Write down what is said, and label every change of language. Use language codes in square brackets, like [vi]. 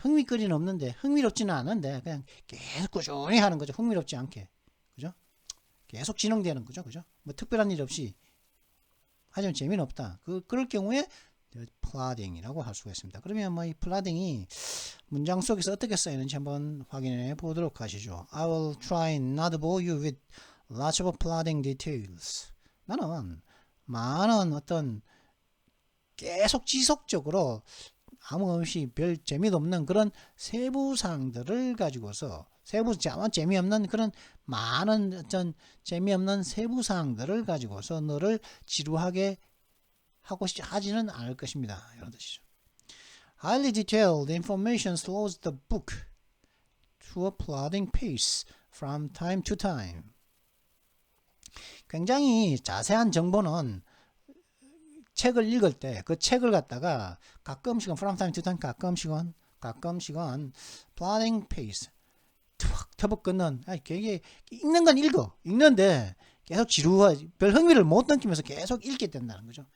[ko] 흥미거리는 없는데 흥미롭지는 않은데 그냥 계속 꾸준히 하는 거죠. 흥미롭지 않게 그죠? 계속 진행되는 거죠. 그죠? 뭐 특별한 일 없이 하지만 재미는 없다. 그럴 경우에 플라딩이라고 할 수가 있습니다. 그러면 뭐 이 플라딩이 문장 속에서 어떻게 쓰이는지 한번 확인해 보도록 하시죠. [en] I will try not to bore you with lots of plodding details. [ko] 나는 많은 어떤 계속 지속적으로 아무 없이 별 재미도 없는 그런 세부사항들을 가지고서 재미없는 그런 많은 어떤 재미없는 세부사항들을 가지고서 너를 지루하게 하지는 않을 것입니다. 이런 뜻이죠. [en] Highly detailed information slows the book to a plodding pace from time to time. [ko] 굉장히 자세한 정보는 책을 읽을 때 그 책을 갖다가 가끔씩은 [en] from time to time [ko] 가끔씩은 [en] plodding pace [ko] 터벅 걷는 되게 읽는 건 읽는데 계속 별 흥미를 못 느끼면서 계속 읽게 된다는 거죠.